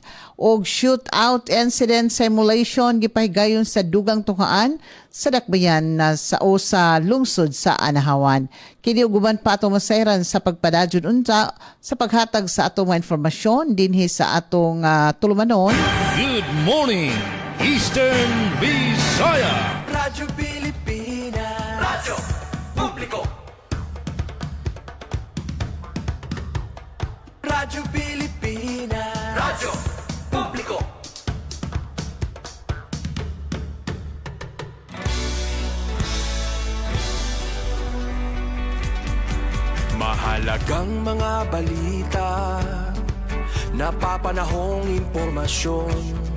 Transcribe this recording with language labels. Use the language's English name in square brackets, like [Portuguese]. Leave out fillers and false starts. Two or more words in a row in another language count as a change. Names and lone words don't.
[Cebuano] Og [English] shootout incident simulation [Cebuano] gipahigayon sa dugang tuhaan sa dakbayan na sa lungsod sa Anahawan. Kini uguban pa atong masayran sa pagpadadyon unta sa paghatag sa atong mga informasyon dinhi sa atong tulumanon. [English] Good morning, Eastern Visaya. [Filipino] Radyo Pilipinas. Radyo Publiko. Radyo Pilipinas. Radyo Publiko. Mahalagang mga balita, napapanahong impormasyon.